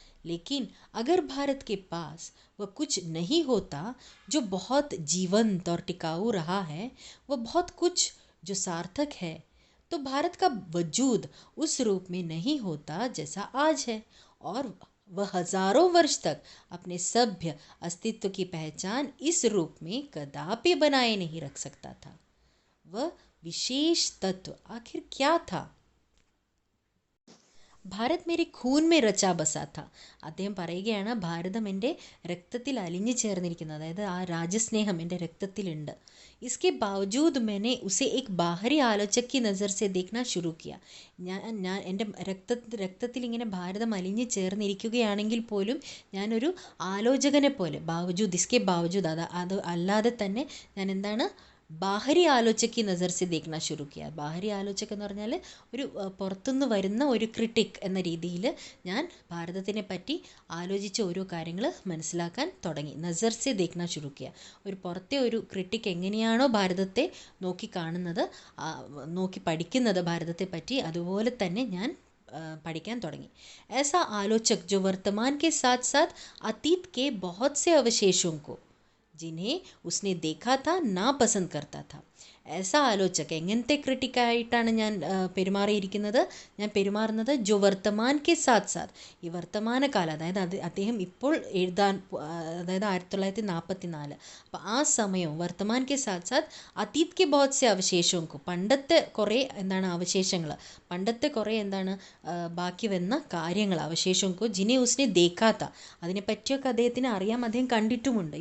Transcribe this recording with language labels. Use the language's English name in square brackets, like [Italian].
[Hindi] लेकिन अगर भारत के पास वह कुछ नहीं होता जो बहुत जीवंत और टिकाऊ रहा है, वह बहुत कुछ जो सार्थक है, तो भारत का वजूद उस रूप में नहीं होता जैसा आज है, और वह हजारों वर्ष तक अपने सभ्य अस्तित्व की पहचान इस रूप में कदापि बनाए नहीं रख सकता था. वह विशेष तत्व आखिर क्या था. ഭാരത് മേരെ ഖൂൻ മേ രച്ചാ ബസാ ഥ. [Malayalam] അദ്ദേഹം പറയുകയാണ്, ഭാരതം എൻ്റെ രക്തത്തിൽ അലിഞ്ഞു ചേർന്നിരിക്കുന്നത്, അതായത് ആ രാജ്യസ്നേഹം എൻ്റെ രക്തത്തിലുണ്ട്. [Hindi] इसके बावजूद मैंने उसे एक बाहरी आलोचक की नज़र से देखना शुरू किया. [Malayalam] ഞാൻ എൻ്റെ രക്തത്തിൽ ഇങ്ങനെ ഭാരതം അലിഞ്ഞു ചേർന്നിരിക്കുകയാണെങ്കിൽ പോലും ഞാനൊരു ആലോചകനെ പോലെ, ബാവജൂദ്, [Hindi] ഇസ്കെ ബാവജൂദ്, [Malayalam] അത് അല്ലാതെ തന്നെ ഞാൻ എന്താണ്, [Hindi] ബാഹരി ആലോചക് നസർ സെ ദേഖ്ന ശുരു കിയ. [Malayalam] ബാഹരി ആലോചക് എന്ന് പറഞ്ഞാൽ ഒരു പുറത്തുനിന്ന് വരുന്ന ഒരു ക്രിട്ടിക് എന്ന രീതിയിൽ ഞാൻ ഭാരതത്തിനെ പറ്റി ആലോചിച്ച് ഓരോ കാര്യങ്ങൾ മനസ്സിലാക്കാൻ തുടങ്ങി. [Hindi] നസർ സെ ദേഖ്ന ശുരു കിയ. [Malayalam] ഒരു പുറത്തെ ഒരു ക്രിട്ടിക് എങ്ങനെയാണോ ഭാരതത്തെ നോക്കി കാണുന്നത്, നോക്കി പഠിക്കുന്നത് ഭാരതത്തെ പറ്റി, അതുപോലെ തന്നെ ഞാൻ പഠിക്കാൻ തുടങ്ങി. [Hindi] ऐसा आलोचक जो वर्तमान के साथ साथ अतीत के बहुत से अवशेषों को, जिन्हें उसने देखा था, नापसंद करता था. ऐसा [Malayalam] ആലോചക് എങ്ങനത്തെ ക്രിട്ടിക്കായിട്ടാണ് ഞാൻ പെരുമാറിയിരിക്കുന്നത്, ഞാൻ പെരുമാറുന്നത് [Hindi] ജോ വർത്തമാൻ കെ സാത്ത് സാത്ത്, [Malayalam] ഈ വർത്തമാനകാലം, അതായത് അദ്ദേഹം ഇപ്പോൾ എഴുതാൻ അതായത് 1944, അപ്പോൾ ആ സമയവും [Hindi] വർത്തമാൻ കെ സാത്ത് സാത്ത് അതീത് കെ ബഹുത് സെ [Malayalam] അവശേഷവും, പണ്ടത്തെ കുറേ എന്താണ് അവശേഷങ്ങൾ, പണ്ടത്തെ കുറേ എന്താണ് ബാക്കി വന്ന കാര്യങ്ങൾ, അവശേഷവും [Hindi] ജിനെ ഉസ്നെ ദേഖാത്ത, [Malayalam] അതിനെപ്പറ്റിയൊക്കെ അദ്ദേഹത്തിന് അറിയാം, അദ്ദേഹം കണ്ടിട്ടുമുണ്ട്.